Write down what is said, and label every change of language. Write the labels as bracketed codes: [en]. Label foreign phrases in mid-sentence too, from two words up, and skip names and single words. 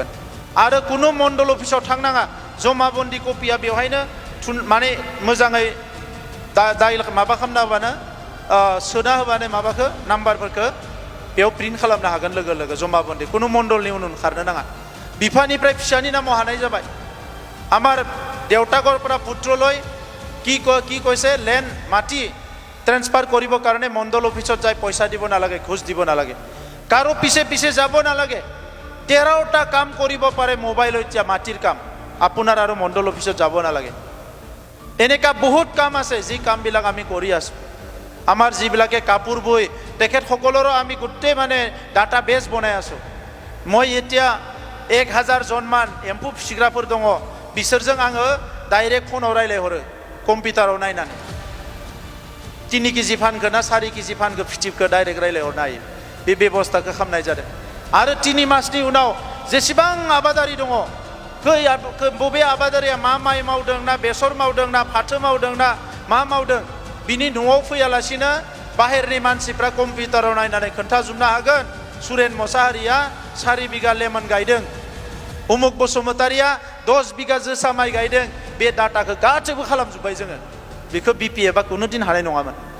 [brx] आरो कुनु मण्डल अफिसाव थांनाङा, जमाबन्दी कपिया बेवहायनो माने मोजाङै माबा खालामना होबानो सोना होबानो माबाखौ नाम्बारफोरखौ बेयाव प्रिन्ट खालामनो हागोन लोगो लोगो। जमाबन्दी कुनु मण्डलनि उन खारनो नाङा। बिफानिफ्राय फिसानि नामाव हानाय जाबाय। [as] आमार देउताকৰ পৰা পুত্ৰলৈ কি কৈছে লেণ্ড মাটি ট্ৰেন্সফাৰ কৰিবৰ কাৰণে মণ্ডল অফিচত যাই পইচা দিব নালাগে, ঘোষ দিব নালাগে, কাৰো পিছে যাব নালাগে। 13টা কাম কৰিব পাৰে মোবাইলত, এতিয়া মাটিৰ কাম আপোনাৰ আৰু মণ্ডল অফিচত যাব নালাগে। এনেকা বহুত কাম আছে যি কামবিলাক আমি কৰি আছো। আমাৰ যিবিলাকে কাপোৰ বই তেখেতসকলৰো আমি গোটেই মানে [en] database [as] বনাই আছো। মই এতিয়া [brx] 1000 जनमान एम्फौ फिसिग्राफोर दङ, बिसोरजों आङो डाइरेक्ट फनाव रायलायहरो कम्पिउटाराव नायनानै। 3 केजि फानगोन ना 4 केजि फानगोन फिथिबखौ डाइरेक्ट रायलायहरनो हायो। बे बेबस्थाखौ खालामनाय जादों। आरो 3 मासनि उनाव जेसेबां आबादारि दङ बबे आबादारिया मा माइ मावदों ना बेसर मावदों ना फाथो मावदों ना मा मावदों बिनि न'आव फैयालासिनो बाहेरनि मानसिफ्रा कम्पिउटाराव नायनानै खोन्थाजोबनो हागोन सुरेन मोसाहारिया 4 बिगा लेमन गायदों उमुक बसुमतारिया 10 बिगा जोसा माइ गायदों बे डाटाखौ गासैबो खालामजोब्बाय जोङो बेखौ बिपिएफआ कुनु दिन हानाय नङामोन